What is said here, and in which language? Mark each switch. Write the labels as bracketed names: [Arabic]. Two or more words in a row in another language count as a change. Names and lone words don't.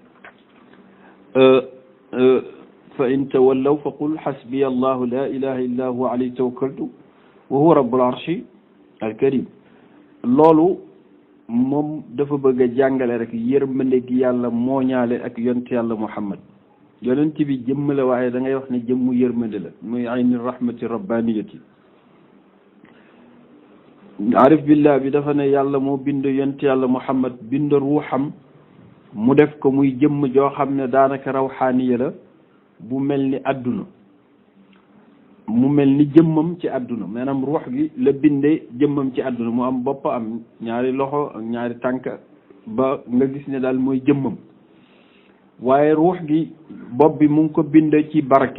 [Arabic] فإن تولوا فقل حسبي الله لا إله إلا هو عليه توكلت وهو رب العرش الكريم [Wolof] loolu moom dafa bëgg a jàngale rek yërmande gi yàlla mooñaale ak yonent yàlla Muhammad yonent bi jëmm la waaye da ngay wax ne jëmmu yërmande la muy [Arabic] عين رحمة ربانية عارف بالله [Wolof] bi dafa ne yàlla moo bind yonent yàlla Muhammad bind ruuxam mu def ko muy jëmm joo xam ne daanaka rawxaaniya la bu mel ni àdduna mu mel ni jëmmam ci àdduna maanaam ruux gi la bindee jëmmam ci àdduna mu am bopp am ñaari loxo ak ñaari tànk ba nga gis ne daal mooy jëmmam waaye ruux gi bopp bi mu ngi ko bind ci barke